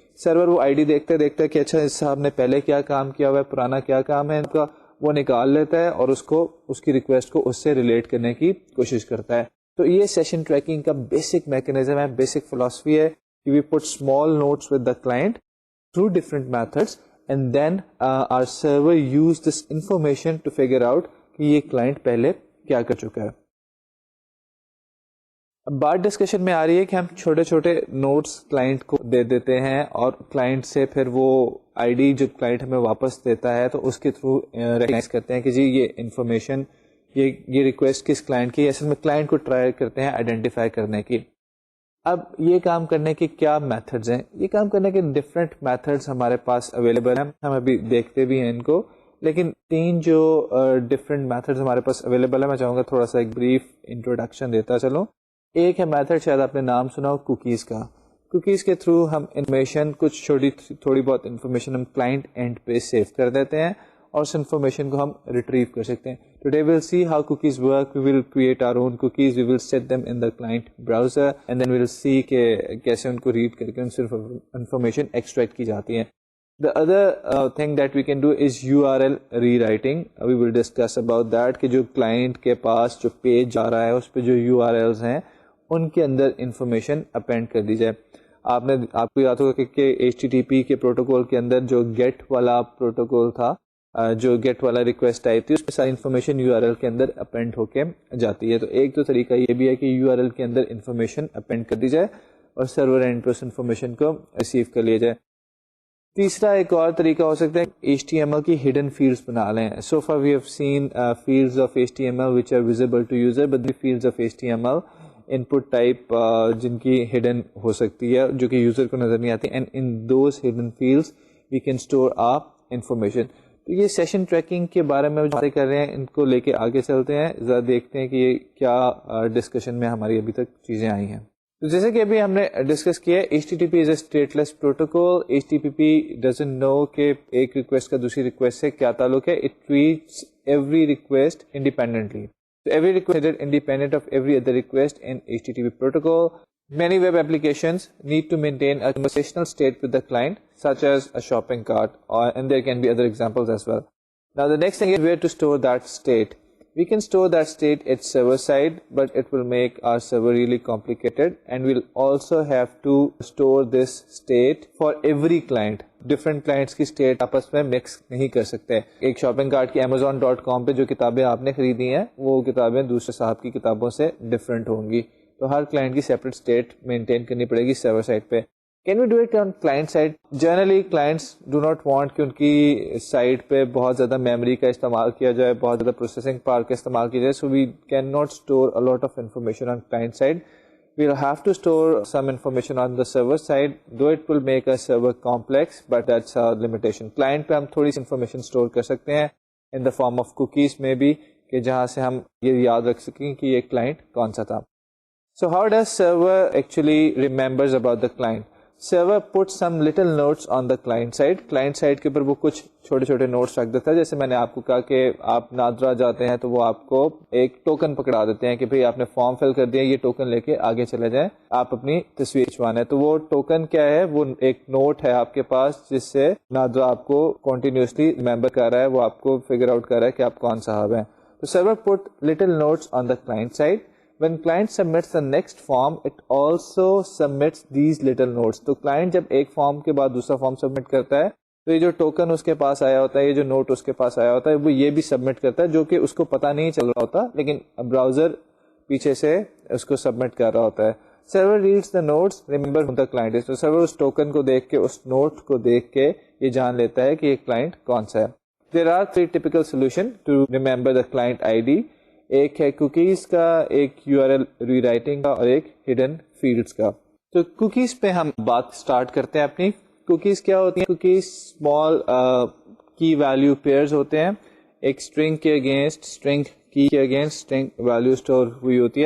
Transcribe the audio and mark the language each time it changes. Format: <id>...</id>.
<ur>سرور وہ I D دیکھتا ہے کہ اچھا اس صاحب نے پہلے کیا کام کیا ہوا ہے, پرانا کیا کام ہے ان کا, وہ نکال لیتا ہے اور اس کی ریکویسٹ کو اس سے ریلیٹ کرنے کی کوشش کرتا ہے. تو یہ سیشن ٹریکنگ کا بیسک میکینزم ہے, بیسک فلاسفی ہے کہ</ur> <en>we put small notes with the client through different methods and then our server use this information to figure out</en> <ur>کہ یہ کلائنٹ پہلے کیا کر چکا ہے. اب بات ڈسکشن میں آ رہی ہے کہ ہم چھوٹے چھوٹے نوٹس کلائنٹ کو دے دیتے ہیں اور کلائنٹ سے پھر وہ آئی ڈی جو کلائنٹ ہمیں واپس دیتا ہے تو اس کے تھرو ریکگنائز کرتے ہیں کہ جی یہ انفارمیشن یہ ریکویسٹ کس کلائنٹ کی. اصل میں کلائنٹ کو ٹرائی کرتے ہیں آئیڈینٹیفائی کرنے کی. اب یہ کام کرنے کے کیا میتھڈز ہیں؟ یہ کام کرنے کے ڈفرینٹ میتھڈز ہمارے پاس اویلیبل ہیں, ہم ابھی دیکھتے بھی ہیں ان کو, لیکن 3 جو ڈفرینٹ میتھڈز ہمارے پاس اویلیبل ہے میں چاہوں گا تھوڑا سا ایک بریف انٹروڈکشن دیتا چلوں. ایک ہے میتھڈ, شاید آپ نے نام سنا ہو, کوکیز کا. کوکیز کے تھرو ہم انفارمیشن کچھ تھوڑی بہت انفارمیشن ہم کلائنٹ اینڈ پہ سیو کر دیتے ہیں اور اس انفارمیشن کو ہم ریٹریو کر سکتے ہیں.</ur> <en>Today we'll see how cookies work. We will create our own cookies, we will set them in the client browser and then we will see</en> <ur>کہ کیسے ان کو ریڈ کر کے ان سے انفارمیشن ایکسٹریکٹ کی جاتی ہے.</ur> <en>The other thing that we can do is URL rewriting. We will discuss about that</en> <ur>کہ جو کلائنٹ کے پاس جو پیج جا رہا ہے اس پہ جو URLs ہیں ان کے اندر انفارمیشن اپینڈ کر دی جائے. آپ کو یاد ہوگا کہ HTTP کے پروٹوکول کے اندر جو گیٹ والا پروٹوکول تھا, جو گیٹ والا ریکویسٹ آئی تھی, اس پہ ساری انفارمیشن URL کے اندر اپینڈ ہو کے جاتی ہے. تو ایک تو طریقہ یہ بھی ہے کہ URL کے اندر انفارمیشن اپینڈ کر دی جائے اور سرور اینڈ پہ اس انفارمیشن کو ریسیو کر لیا جائے. تیسرا ایک اور طریقہ ہو سکتا ہے HTML کی ہڈن فیلڈز بنا لیں.</ur> <en>So far we have seen fields of HTML which are visible to user, but the fields of HTML input type</en> <ur>جن کی ہڈن ہو سکتی ہے جو کہ یوزر کو نظر نہیں آتی,</ur> <en>and in those hidden fields we can store our information.</en> <ur>تو یہ سیشن ٹریکنگ کے بارے میں باتیں کر رہے ہیں, ان کو لے کے آگے چلتے ہیں, ذرا دیکھتے ہیں کہ یہ کیا ڈسکشن میں ہماری ابھی تک چیزیں آئی ہیں. تو جیسے کہ ابھی ہم نے ڈسکس کیا ہے, HTTP</ur> <en>Is a stateless protocol.</en> <ur>HTTP</ur> <en>doesn't know</en> <ur>کہ ایک ریکویسٹ کا دوسری ریکویسٹ سے کیا تعلق ہے.</ur> <en>It treats every request independently. So every request is independent of every other request in HTTP protocol. Many web applications need to maintain a conversational state with the client, such as a shopping cart, and there can be other examples as well. Now the next thing is where to store that state. We can store that state at server side, but it will make our server really complicated, and we'll also have to store this state for every client.</en> <ur>Different clients کی state آپس میں mix نہیں کر سکتے. ایک shopping cart کی Amazon.com پہ جو کتابیں آپ نے خریدی ہیں وہ کتابیں دوسرے صاحب کی کتابوں سے ڈفرینٹ ہوں گی, تو ہر کلائنٹ کی سیپریٹ اسٹیٹ مینٹین کرنی پڑے گی سرور سائٹ پہ.</ur> <en>Can we do it on client side? Generally clients do not want</en> <ur>کہ ان کی سائٹ پہ بہت زیادہ میموری کا استعمال کیا جائے,</ur> <en>بہت زیادہ processing power کا استعمال کیا جائے. So we can not store a lot of information on client side. We'll have to store some information on the server side, though it will make a server complex, but that's a limitation.</en> <ur>Client پہ ہم تھوڑی سی information store کر سکتے ہیں</ur> <en>in the form of cookies</en> <ur>میں بھی, کہ جہاں سے ہم یہ یاد رکھ سکیں کہ یہ کلائنٹ کون سا تھا.</ur> <en>So how does server actually remembers about the client? Server puts some little notes on the client side.</en> <ur>Client side کے اوپر وہ کچھ چھوٹے چھوٹے نوٹس رکھ دیتا ہے. جیسے میں نے آپ کو کہا کہ آپ نادرا جاتے ہیں تو وہ آپ کو ایک ٹوکن پکڑا دیتے ہیں کہ بھئی آپ نے فارم فل کر دیا, یہ ٹوکن لے کے آگے چلے جائیں, آپ اپنی تصویر کھنچوانا ہے. تو وہ ٹوکن کیا ہے؟ وہ ایک نوٹ ہے آپ کے پاس جس سے نادرا آپ کو کنٹینیوسلی ریمبر کر رہا ہے, وہ آپ کو فگر آؤٹ کر رہا ہے کہ آپ کون صاحب ہیں.</ur> <en>تو server put little notes on the client side. When client submits the next form, it also submits these little notes.</en> <ur>تو client جب ایک فارم کے بعد دوسرا فارم سبمٹ کرتا ہے تو یہ جو ٹوکن اس کے پاس آیا ہوتا ہے, یہ جو نوٹ اس کے پاس آیا ہوتا ہے, وہ یہ بھی سبمٹ کرتا ہے, جو کہ اس کو پتہ نہیں چل رہا ہوتا, لیکن براؤزر پیچھے سے اس کو سبمٹ کر رہا ہوتا ہے.</ur> <en>Server reads the notes, remember who the client is.</en> <ur>تو server اس ٹوکن کو دیکھ کے, اس نوٹ کو دیکھ کے یہ جان لیتا ہے کہ یہ کلائنٹ کون سا ہے.</ur> <en>There are 3 typical solutions to remember the client ID.</en> <ur>ایک ہے کوکیز کا, ایک URL ری رائٹنگ کا, اور ایک ہڈن فیلڈز کا. تو کوکیز پہ ہم بات سٹارٹ کرتے ہیں اپنی. کوکیز کیا ہوتی ہیں؟ کوکیز اسمال کی ویلیو پیئرز ہوتے ہیں. ایک اسٹرنگ کے اگینسٹ, اسٹرنگ کی کے اگینسٹ اسٹرنگ ویلیو اسٹور ہوئی ہوتی ہے.</ur>